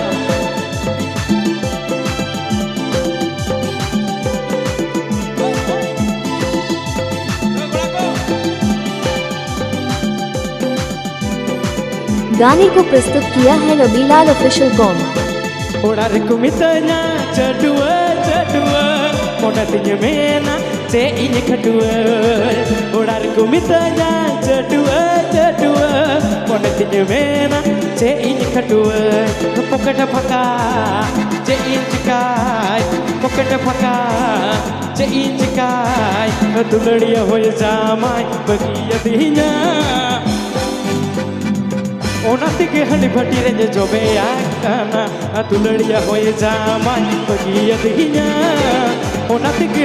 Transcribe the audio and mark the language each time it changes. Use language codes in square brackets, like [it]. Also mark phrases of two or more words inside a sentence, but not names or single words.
[hi] गाने को प्रस्तुत किया है रबीलाल ऑफिशियल कॉम। [sat] ओड़ा रे कुमितन्या चटुआ मोना तिने मेना चे इन खटुआ ओड़ा रे कुमितन्या चटुआ मोना तिने मेना चे इन खटुआ पॉकेट फाका चे इन चिकाई पॉकेट फाका चे इन चिकाई दुलड़िया होए जामाई बगिया दीना ओना तिगे हंडी भटी रे जोबेया काना दुलड़िया होए जामाई बगिया दीना ओना तिगे